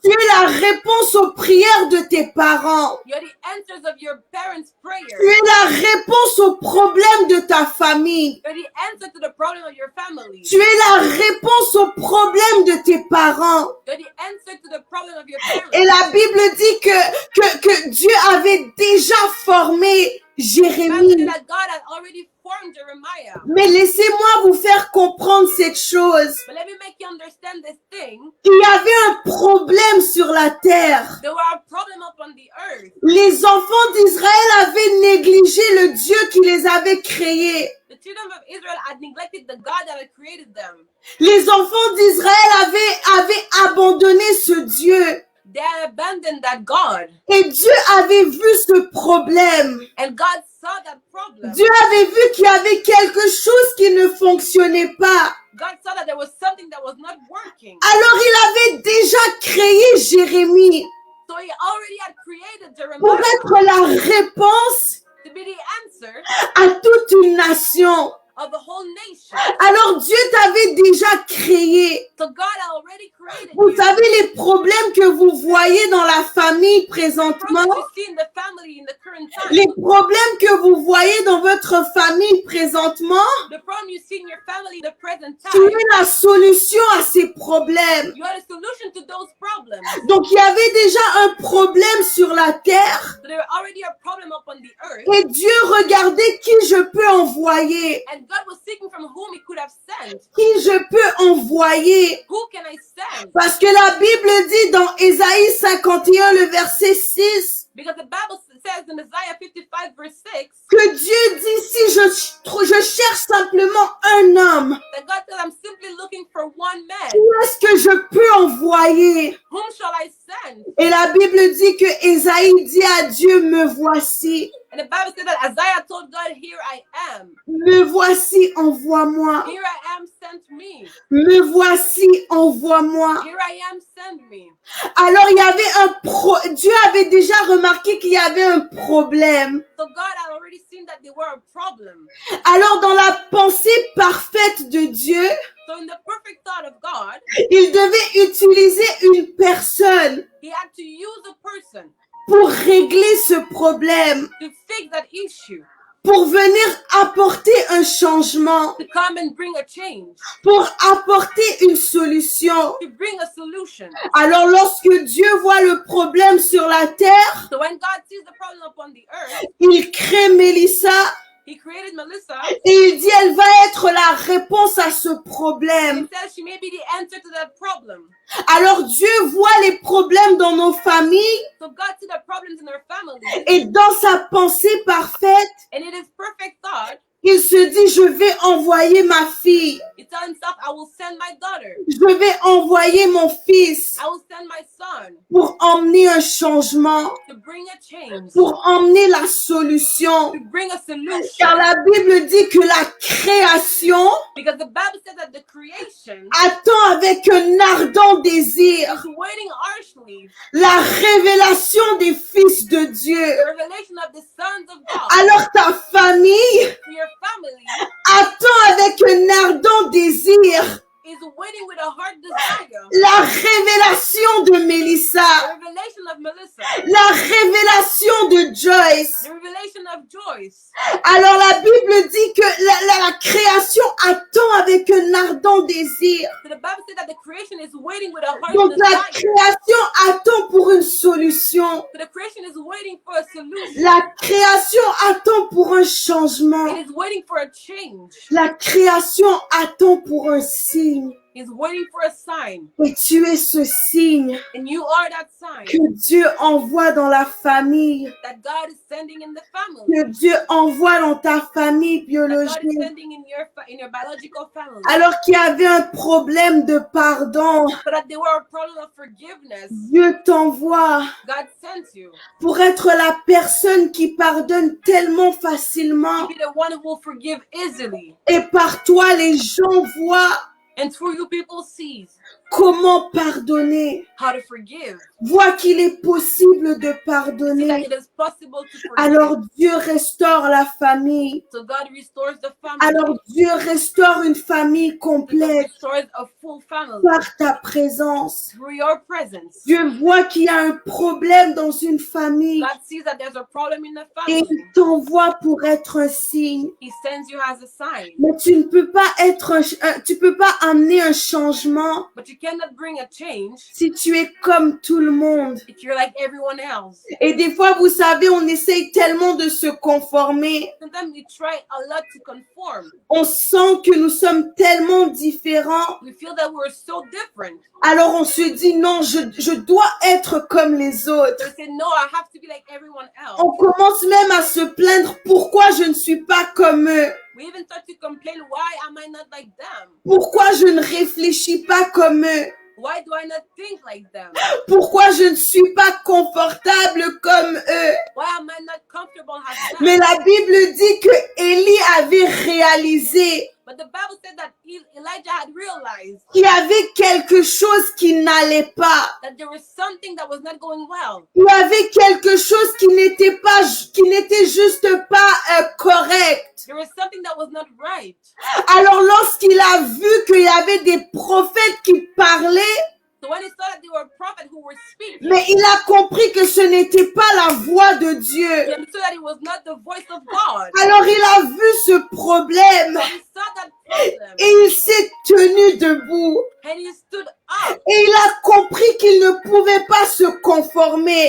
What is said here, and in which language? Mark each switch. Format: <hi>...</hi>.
<fr>Tu es la réponse aux prières de tes parents.</fr> <en>You're the answers of your parents'</en> <fr>Tu</fr> <en>prayers.</en> <fr>es la réponse aux problèmes de ta famille.</fr> <en>You're the answer to the problem of your family.</en> <fr>Tu es la réponse aux problèmes de tes parents.</fr> <en>You're the answer to the problem of your</en> <fr>Et</fr> <en>parents.</en> <fr>la Bible dit que Dieu avait déjà formé</fr> <en>The Bible</en> <fr>Jérémie.</fr> <en>said that God had already formed Jeremiah.</en> <fr>Mais laissez-moi vous faire comprendre cette chose.</fr> <en>But let me make you understand this thing.</en> <fr>Il y avait un problème sur la terre.</fr> <en>There were a problem upon the earth.</en> <fr>Les enfants d'Israël avaient négligé le Dieu qui les avait créés.</fr> <en>The children of Israel had neglected the God that had created them.</en> <fr>Les enfants d'Israël avaient abandonné ce Dieu.</fr> <en>They had abandoned that God.</en> <fr>Et Dieu avait vu ce problème.</fr> <en>And God saw that problem.</en> <fr>Dieu avait vu qu'il y avait quelque chose qui ne fonctionnait pas.</fr> <en>God saw that there was something that was not working.</en> <fr>Alors il avait déjà créé Jérémie</fr> <en>So he already had created</en> <fr>pour</fr> <en>Jeremiah</en> <fr>être la réponse</fr> <en>to be the answer</en> <fr>à toute une nation.</fr> <en>of the whole nation.</en> <fr>Alors Dieu t'avait déjà créé.</fr> <en>So God had already created</en> <fr>Vous</fr> <en>you.</en> <fr>savez les problèmes que vous voyez dans la famille</fr> <en>The</en> <fr>présentement,</fr> <en>problems you see in the family in the current time.</en> <fr>les problèmes que vous voyez dans votre famille présentement,</fr> <en>The problem you see in your family in the present</en> <fr>tu</fr> <en>time.</en> <fr>es la solution à ces problèmes.</fr> <en>You are the solution to those problems.</en> <fr>Donc il y avait déjà un problème sur la terre</fr> <en>So there were already a problem upon the earth.</en> <fr>et Dieu regardait qui je peux envoyer,</fr> <en>And God was seeking from whom he could have sent.</en> <fr>qui je peux envoyer.</fr> <en>Who can I send?</en> <fr>Parce que la Bible dit dans Ésaïe 51, le verset 6,</fr> <en>Because the Bible says in Isaiah 55 verse 6</en> <fr>que Dieu dit si je cherche simplement un homme,</fr> <en>that God said, I'm simply looking for one man.</en> <fr>qui est-ce que je peux envoyer?</fr> <en>Whom shall I send?</en> <fr>Et la Bible dit que Ésaïe dit à Dieu, me voici,</fr> <en>And the Bible said that Isaiah told God, here I am.</en> <fr>me voici, envoie-moi.</fr> <en>Here I am, send me.</en> <fr>Me voici, envoie-moi.</fr> <en>Here I am, send me.</en> <fr>Alors il y avait Dieu avait déjà remarqué qu'il y avait un problème.</fr> <en>So God had already seen that they were a problem.</en> <fr>Alors dans la pensée parfaite de Dieu,</fr> <en>So in the perfect thought of God,</en> <fr>il devait utiliser une personne</fr> <en>he had to use a person</en> <fr>pour régler ce problème,</fr> <en>to fix that issue,</en> <fr>pour venir apporter un changement,</fr> <en>to come and bring a change,</en> <fr>pour apporter une solution.</fr> <en>to bring a solution.</en> <fr>Alors lorsque Dieu voit le problème sur la terre,</fr> <en>So when God sees the problem upon the earth,</en> <fr>il crée Mélissa</fr> <en>he created Melissa.</en> <fr>et il dit elle va être la réponse à ce problème.</fr> <en>He says she may be the answer to that problem.</en> <fr>Alors Dieu voit les problèmes dans nos familles</fr> <en>So God sees the problems in our family,</en> <fr>et dans sa pensée parfaite,</fr> <en>and in his perfect thought,</en> <fr>il se dit je vais envoyer ma fille,</fr> <en>he tells himself, I will send my daughter.</en> <fr>je vais envoyer mon fils</fr> <en>I will send my son</en> <fr>pour emmener un changement,</fr> <en>to bring a change,</en> <fr>pour emmener la solution.</fr> <en>to bring a solution.</en> <fr>Car la Bible dit que la création</fr> <en>Because the Bible says that the creation</en> <fr>attend avec un ardent désir</fr> <en>is waiting harshly</en> <fr>la révélation des fils de Dieu.</fr> <en>the revelation of the sons of God.</en> <fr>Alors ta famille</fr> <en>So your family</en> <fr>attend avec un ardent désir</fr> <en>is waiting with a heart desire</en> <fr>la révélation de Mélissa,</fr> <en>the revelation of Melissa,</en> <fr>la révélation de Joyce.</fr> <en>the revelation of Joyce.</en> <fr>Alors la Bible dit que la création attend avec un ardent désir.</fr> <en>So the Bible says that the creation is waiting with a heart</en> <fr>Donc la</fr> <en>desire.</en> <fr>création attend pour une solution.</fr> <en>So the creation is waiting for a solution.</en> <fr>La création attend pour un changement.</fr> <en>It is waiting for a change.</en> <fr>La création attend pour un signe.</fr> <en>It's waiting for a sign.</en> <fr>Et tu es ce signe</fr> <en>And you are that sign</en> <fr>que Dieu envoie dans la famille,</fr> <en>that God is sending in the family.</en> <fr>que Dieu envoie dans ta famille</fr> <en>That God is</en> <fr>biologique.</fr> <en>sending in your biological family.</en> <fr>Alors qu'il y avait un problème de pardon,</fr> <en>So that they were a problem of forgiveness.</en> <fr>Dieu t'envoie</fr> <en>God sends you</en> <fr>pour être la personne qui pardonne tellement facilement.</fr> <en>to be the one who will forgive easily.</en> <fr>Et par toi, les gens voient</fr> <en>And through you, people see</en> <fr>comment pardonner.</fr> <en>how to forgive.</en> <fr>Voient qu'il est possible de</fr> <en>See that</en> <fr>pardonner.</fr> <en>it is possible to forgive.</en> <fr>Alors Dieu restaure la famille.</fr> <en>So God restores the family.</en> <fr>Alors Dieu restaure une famille</fr> <en>God</en> <fr>complète</fr> <en>restores a full family</en> <fr>par ta présence.</fr> <en>through your presence.</en> <fr>Dieu voit qu'il y a un problème dans une famille</fr> <en>God sees that there's a problem in the</en> <fr>et</fr> <en>family.</en> <fr>il t'envoie pour être un signe.</fr> <en>He sends you as a sign.</en> <fr>Mais tu ne peux pas tu peux pas amener un changement</fr> <en>But you cannot bring a change</en> <fr>si tu es comme tout le monde.</fr> <en>if you're like everyone else.</en> <fr>Et des fois, vous savez, on essaye tellement de se conformer.</fr> <en>Sometimes we try a lot to conform.</en> <fr>On sent que nous sommes tellement différents.</fr> <en>We feel that we're so different.</en> <fr>Alors on se dit non, je dois être comme les autres.</fr> <en>So we say, no, I have to be like everyone else.</en> <fr>On commence même à se plaindre pourquoi je ne suis pas comme eux.</fr> <en>We even start to complain, why am I not like them?</en> <fr>Pourquoi je ne réfléchis pas comme eux.</fr> <en>Why do I not think like them?</en> <fr>Pourquoi je ne suis pas confortable comme eux.</fr> <en>Why am I not comfortable as them?</en> <fr>Mais la Bible dit que Élie avait réalisé</fr> <en>But the Bible said that Elijah had realized</en> <fr>qu'il y avait quelque chose qui n'allait pas.</fr> <en>that there was something that was not going well.</en> <fr>Il y avait quelque chose qui n'était juste pas correct.</fr> <en>There was something that was not right.</en> <fr>Alors lorsqu'il a vu qu'il y avait des prophètes qui parlaient,</fr> <en>So when he saw that there were prophets who were speaking,</en> <fr>mais il a compris que ce n'était pas la voix de</fr> <en>he</en> <fr>Dieu.</fr> <en>understood that it was not the voice of God.</en> <fr>Alors il a vu ce problème</fr> <en>So he saw that problem</en> <fr>et il s'est tenu debout.</fr> <en>and he stood up.</en> <fr>Et il a compris qu'il ne pouvait pas se conformer.</fr>